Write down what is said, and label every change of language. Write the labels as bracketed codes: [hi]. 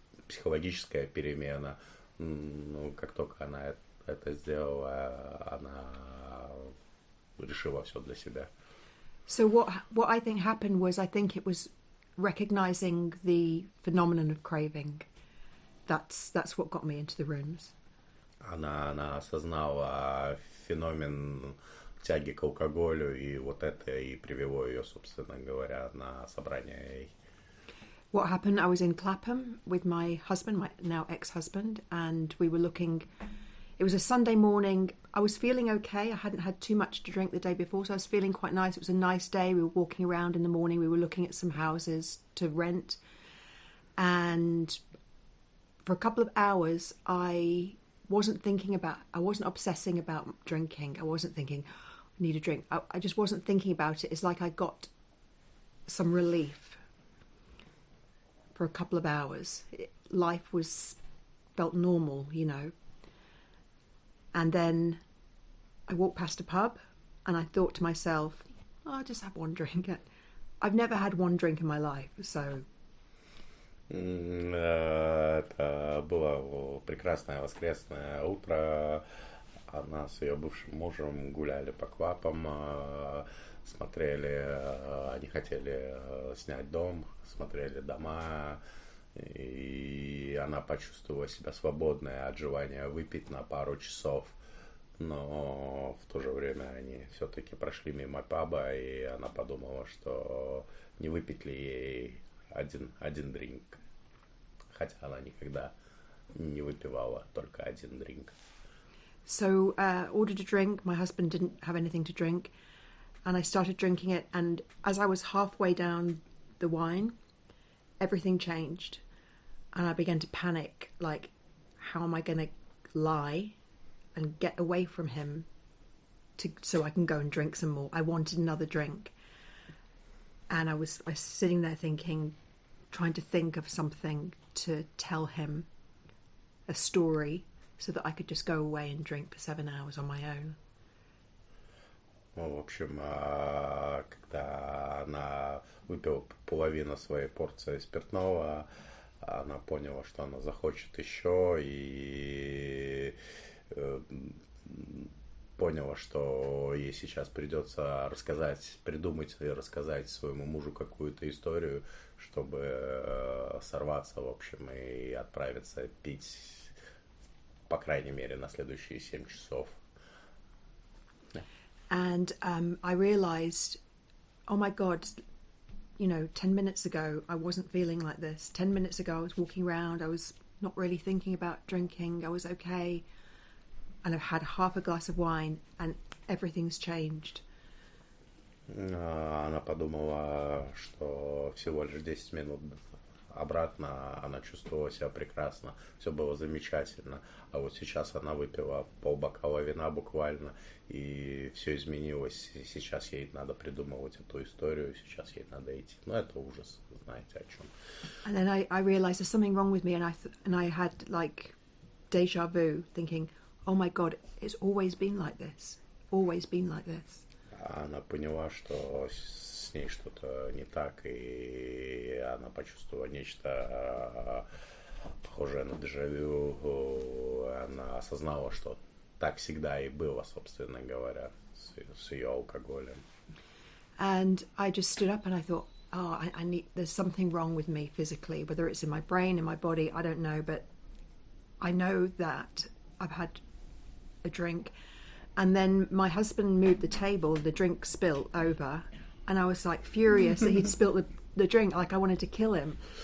[ru] психологическая перемена. Ну, как только она это сделала, она решила все для себя. [en] So what I think happened was I think it was recognizing the phenomenon of craving. That's what got me into the rooms. Она осознала феномен тяги к алкоголю, и вот это и привело ее, собственно говоря, на собрание. What happened, I was in Clapham with my husband, my now ex-husband, and we were looking. It was a Sunday morning. I was feeling okay. I hadn't had too much to drink the day before, so I was feeling quite nice. It was a nice day. We were walking around in the morning. We were looking at some houses to rent. And for a couple of hours, I wasn't obsessing about drinking. I wasn't thinking, I need a drink. I just wasn't thinking about it. It's like I got some relief for a couple of hours. Life felt normal, you know. And then I walked past a pub and I thought to myself, I'll just have one drink. I've never had one drink in my life, so... [ru] Это было прекрасное воскресное утро. Она с ее бывшим мужем гуляли по клабам, смотрели, они хотели снять дом, смотрели дома, и она почувствовала себя свободной от желания выпить на пару часов. Но в то же время они все-таки прошли мимо паба, и она подумала, что не выпить ли ей один дринк. Хотя она никогда не выпивала только один дринк. [en] So ordered a drink. My husband didn't have anything to drink, and I started drinking it. And as I was halfway down the wine, everything changed, and I began to panic. Like, how am I going to lie and get away from him so I can go and drink some more? I wanted another drink, and I was sitting there thinking, trying to think of something to tell him, a story, so that I could just go away and drink for 7 hours on my own. [ru] Ну, в общем, когда она выпила половину своей порции спиртного, она поняла, что она захочет еще, и поняла, что ей сейчас придется придумать и рассказать своему мужу какую-то историю, чтобы сорваться, в общем, и отправиться пить, по крайней мере, на следующие 7 часов. [en] And I realised, oh my God, 10 minutes ago I wasn't feeling like this. 10 minutes ago I was walking around, I was not really thinking about drinking, I was okay, and I've had half a glass of wine and everything's changed. [ru] Она подумала, что всего лишь 10 минут обратно она чувствовала себя прекрасно, все было замечательно, а вот сейчас она выпила полбокала вина буквально, и все изменилось, и сейчас ей надо придумывать эту историю, сейчас ей надо идти. Ну, это ужас, знаете о чем. [en] And then I realised there's something wrong with me, and I had like deja vu, thinking, oh my God, it's always been like this, always been like this. [ru] Она поняла, что с ней что-то не так, и она почувствовала нечто похожее на дежавю. Она осознала, что так всегда и было, собственно говоря, с ее алкоголем. [en] And I just stood up and I thought, there's something wrong with me physically, whether it's in my brain, in my body, I don't know, but I know that I've had a drink. And then my husband moved the table, the drink spilled over, and I was like furious that he'd spilt the drink, like I wanted to kill him.